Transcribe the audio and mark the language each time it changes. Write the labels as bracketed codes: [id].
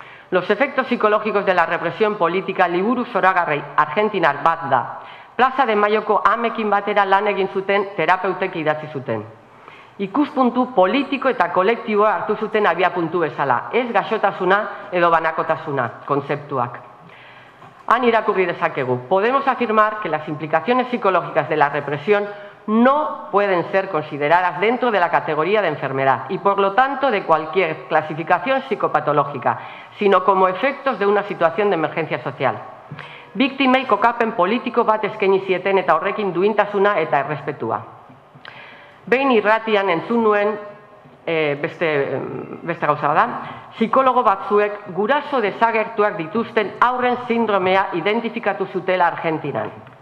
[eu] Los efectos psicológicos de la represión política liburu zoragarri argentinar bat da. Plaza de Mayoko amekin batera lan egin zuten terapeutek idatzi zuten. Ikuspuntu politiko eta kolektiboa hartu zuten abiapuntu bezala, ez gaixotasuna edo banakotasuna, kontzeptuak. Han irakurri dezakegu. [es] Podemos afirmar que las implicaciones psicológicas de la represión no pueden ser consideradas dentro de la categoría de enfermedad y por lo tanto de cualquier clasificación psicopatológica, sino como efectos de una situación de emergencia social. [eu] Biktimei kokapen politiko bat eskaini zieten eta horrekin duintasuna eta errespetua. Behin irratian entzun nuen, beste gauza da, psikologo batzuek guraso desagertuak dituzten haurren sindromea identifikatu zutela Argentinan.